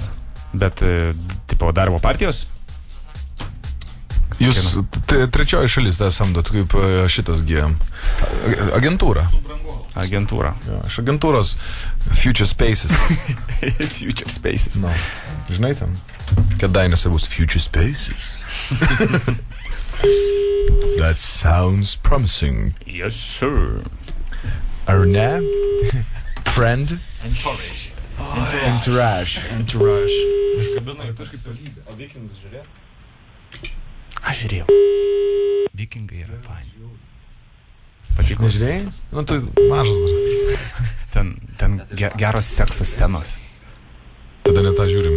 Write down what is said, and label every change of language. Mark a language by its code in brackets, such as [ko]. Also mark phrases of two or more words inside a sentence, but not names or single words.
[lt] Bet, tipo, darbo partijos? Jūs trečioji šalis tą samdot, kaip šitasgi agentūra. Agentūra. Jo, iš agentūros Future Spaces. Future Spaces. [en] No. [lt] Žinai ten? Kėdainiuose bus Future Spaces. [en] That sounds promising. Yes, sir. [lt] Ar ne? Friend? Entourage. Entourage. O Vikingus žiūrėjo? Aš žiūrėjau. Vikingai yra faini. Patiko. Nežiūrėjai? Nu, tu mažas dar. Ten geros sekso scenos. Tada ne tą žiūrimės.